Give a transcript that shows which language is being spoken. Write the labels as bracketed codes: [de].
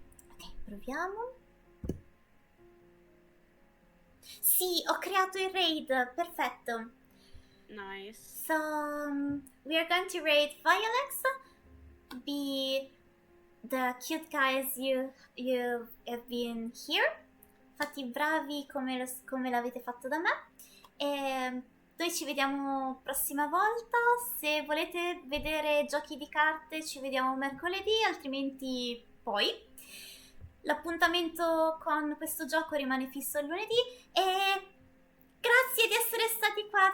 [it] Ok, proviamo. Sì, ho creato il raid, perfetto. [en] Nice. So, we are going to raid Violex, be the cute guys you have been here. [it] Fatti bravi come l'avete fatto da me. E noi ci vediamo prossima volta. Se volete vedere giochi di carte, ci vediamo mercoledì, altrimenti poi. L'appuntamento con questo gioco rimane fisso il lunedì e grazie di essere stati qua.